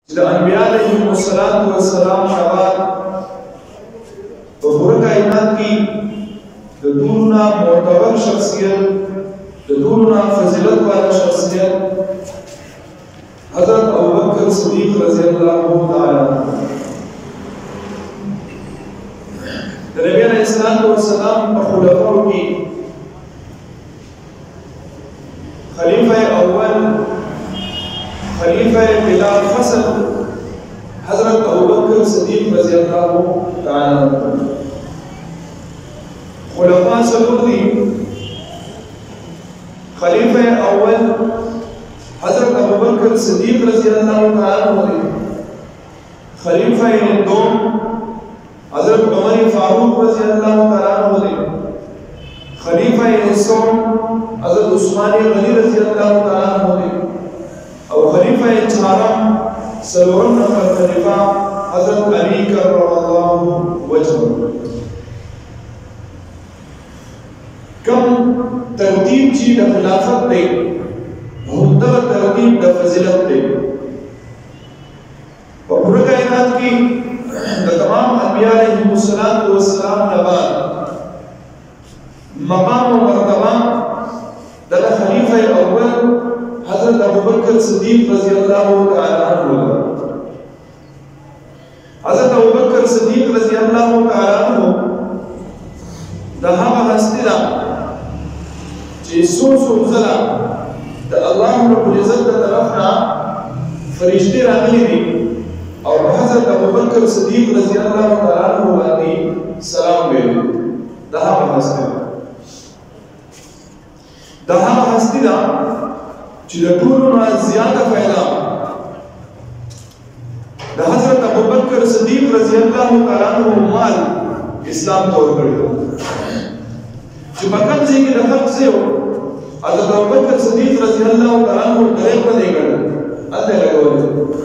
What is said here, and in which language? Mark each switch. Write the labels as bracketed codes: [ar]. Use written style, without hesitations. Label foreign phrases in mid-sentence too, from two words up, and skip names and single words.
[ps] چې د انبیاء [ar] علیهم الصلاۃ والسلام [ps] شوال په پوره کائنات کې د ټولو نه معتبر شخصیت د ټولو نه فضیلت والا شخصیت حضرت ابوبکر صدیق [ar] رضی الله تعالی عنہ [ps] د نبی [ar] علیہ الصلوۃ والسلام [ps] په خلفاء کې خلیفہ اول خلیفہ بلا فصل حضرت ابوبکر صدیق [ar] رضی اللہ تعالی عنہ [ps] خلفاء څلور دي خلیفہ اول حضرت ابوبکر صدیق [ar] رضی اللہ تعالی عنہ [ps] خلیفہ دوم حضرت عمر فاروق [ar] رضی اللہ تعالی عنہ [ps] خلیفہ سوم حضرت عثمان غنی [ar] رضی اللہ تعالی عنہ [ps] اور خلیفہ چهارم سلورم نفر خلیفہ حضرت علی [ar] کرم اللہ وجهه [ps] کم ترتیب چی د خلافت دی هم دا ترتیب د فضیلت دی په پوره کائنات کې د تمام انبیاء [ar] علیهم الصلوۃ والسلام [ps] نه بعد مقام و مرتبہ د خلیفہ اول حضرت ابوبکر صدیق [ar] رضی اللہ تعالی عنہ [ps] حضرت ابوبکر صدیق [ar] رضی اللہ تعالی عنہ [ps] د هغه هستی ده چې څو ځله د [ar] الله رب العزت [ps] د طرفنا فرشتي راغلي دي او حضرت ابوبکر صدیق [ar] رضی اللہ تعالی عنہ [ps] باندې سلام ویلي د هغه هستی ده د هغه هستی ده چې د ټولو نه زیاته فایده د حضرت ابوبکر صدیق [ar] رضی الله تعالی عنہ [ps] مال اسلام ته ورکړی چې په کوم ځای کې د خلق زیو حضرت ابوبکر صدیق [ar] رضی الله تعالی عنہ [ps] درې په دی کړ اته لګول